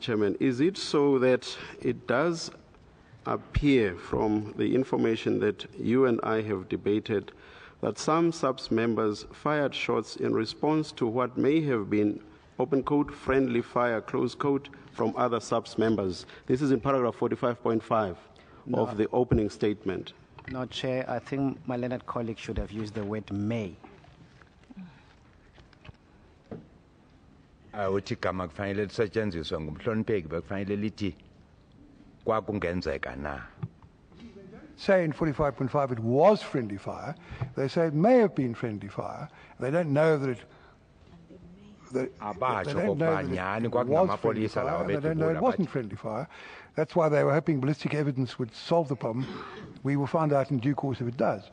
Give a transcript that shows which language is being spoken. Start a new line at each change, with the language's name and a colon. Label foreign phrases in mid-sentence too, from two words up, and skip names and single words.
English: Chairman, is it so that it does appear from the information that you and I have debated that some SAPS members fired shots in response to what may have been open quote, friendly fire, close quote, from other SAPS members? This is in paragraph 45.5 of the opening statement. No, Chair, I think my learned colleague should have used the word may.
Zulu: Uthi gama kufanele lisetshenziswe ngumhlonipheki bekufanele lithi kwakungenzeka na.
English: Say in 45.5 it was friendly fire. They say it may have been friendly fire. They don't know that it they don't know that it was friendly fire, and they don't know it wasn't friendly fire. That's why they were hoping ballistic evidence would solve the problem. We will find out in due course if it does.